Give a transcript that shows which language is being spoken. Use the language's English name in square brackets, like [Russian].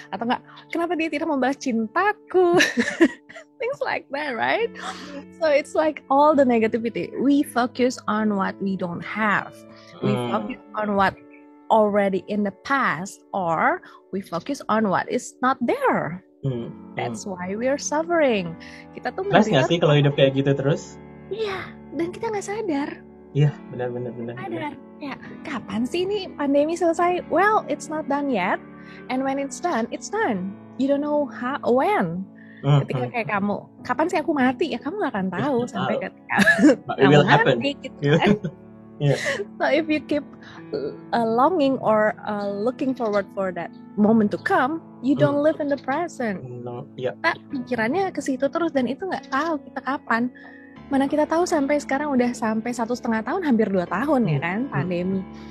[Indonesian] Atau enggak, kenapa dia tidak membalas cintaku? [English] Things like that, right? So it's like all the negativity. We focus on what we don't have. We focus on what already in the past, or we focus on what is not there. That's why we are suffering. [Indonesian] Kita tuh nggak sih kalau hidup kayak gitu terus? Iya, dan kita nggak sadar. Iya, benar. Sadar. Ya, kapan sih ini pandemi selesai? [English] Well, it's not done yet. And when it's done, it's done. You don't know when. [Indonesian] Ketika kayak kamu, kapan sih aku mati? Ya kamu nggak akan tahu sampai ketika kamu mati. [English] Yeah. So if you keep longing or looking forward for that moment to come, you don't live in the present. [Indonesian] Kita pikirannya ke situ terus, dan itu nggak tahu kita kapan. Mana kita tahu sampai sekarang udah sampai 1,5 tahun, hampir 2 tahun ya kan pandemi.